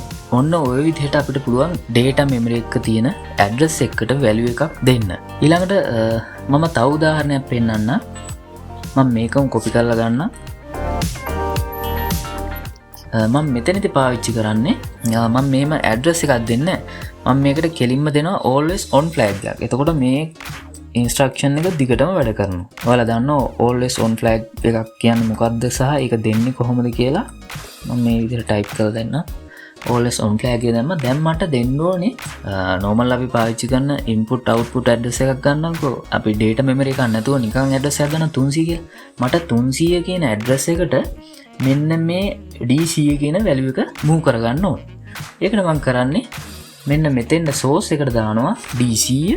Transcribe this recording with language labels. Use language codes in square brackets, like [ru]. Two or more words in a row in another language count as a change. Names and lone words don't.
[si] ඔන්න ඔය විදිහට අපිට පුළුවන් [en] data memory [si] එක තියෙන address එකකට value එකක් දෙන්න. ඊළඟට මම තව උදාහරණයක් පෙන්නන්න. මම මේකම copy කරලා ගන්න. මම මෙතනදී පාවිච්චි කරන්නේ මම මේම address එකක් දෙන්න. මම මේකට කෙලින්ම දෙනවා [en] always on flag [si] එකක්. එතකොට මේ instruction එක දිගටම වැඩ කරනවා. ඔයාලා දන්නවා [en] always on flag [si] එකක් කියන්නේ මොකක්ද සහ ඒක දෙන්නේ කොහොමද කියලා මම මේ විදිහට type කරලා දෙන්න. [en] always on flag [si] එක දැම්ම. දැන් මට දෙන්න ඕනේ normal අපි පාවිච්චි කරන [en] input output address [si] එකක් ගන්නම්කෝ. අපි [en] data memory [si] එකක් නැතුව නිකන් address එකක් ගන්න 300 කියලා. මට 300 කියන address එකට මෙන්න මේ D100 කියන value එක move කරගන්න ඕනේ. ඒකට මම කරන්නේ මෙන්න මෙතෙන් source එකට දානවා D100.